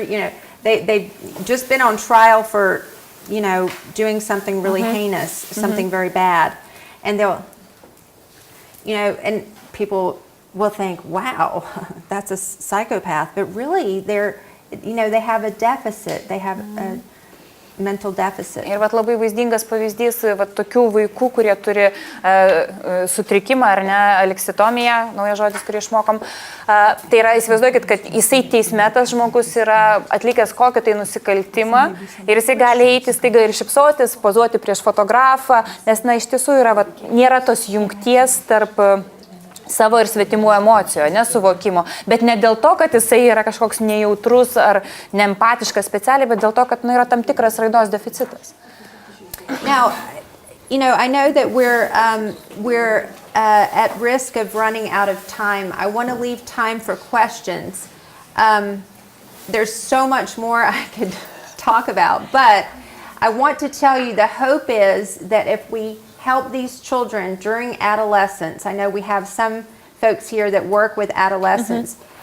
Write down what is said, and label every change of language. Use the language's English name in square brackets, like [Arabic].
[English] You know, they've just been on trial for, you know, doing something really heinous, something very bad, and they'll, you know, and people will think, wow, that's a psychopath, but really they're, you know, they have a deficit, they have a mental deficit. [Lithuanian] Ir vat labai vaizdingas pavyzdys vat tokių vaikų, kurie turi sutrikimą ar ne, aleksitomiją, naujas žodis, kurį išmokom. Tai yra, įsivaizduokit, kad jisai teisme tas žmogus yra atlikęs kokį tai nusikaltimą ir jisai gali eiti staiga ir šypsotis, pozuoti prieš fotografą, nes, na, iš tiesų yra, vat, nėra tos jungties tarp savo ir svetimų emocijų, nesuvokimo. Bet ne dėl to, kad jisai yra kažkoks nejautrus ar neempatiškas specialiai, bet dėl to, kad yra tam tikras raidos deficitas. [English] Now, you know, I know that we're at risk of running out of time. I want to leave time for questions. There's so much more I could talk about, but I want to tell you the hope is that if we help these children during adolescence. I know we have some folks here that work with adolescents.